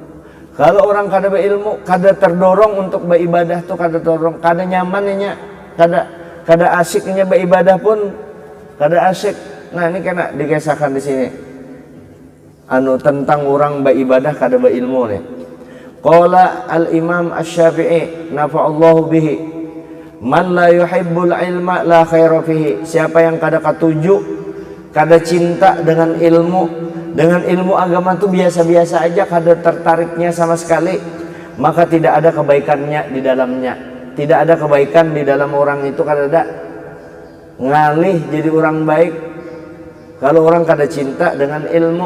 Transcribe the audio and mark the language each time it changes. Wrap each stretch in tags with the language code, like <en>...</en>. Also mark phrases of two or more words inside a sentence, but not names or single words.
<bjn>Kalau orang kada beilmu, kada terdorong untuk beribadah tuh, kada terdorong, kada nyamannya, kada asiknya beribadah pun kada asik. Nah, ini kena dikisahkan di sini. Tentang orang beribadah kada beilmu nih.</bjn> <ar>قال الإمام الشافعي نفع الله به, من لا يحب العلم لا خير فيه.</ar> <bjn>Siapa yang kada katuju, kada cinta dengan ilmu agama itu biasa-biasa aja, kada tertariknya sama sekali,</bjn> <id>maka tidak ada kebaikannya di dalamnya. Tidak ada kebaikan di dalam orang itu,</id> <bjn>kada ada ngalih jadi orang baik kalau orang kada cinta dengan ilmu.</bjn>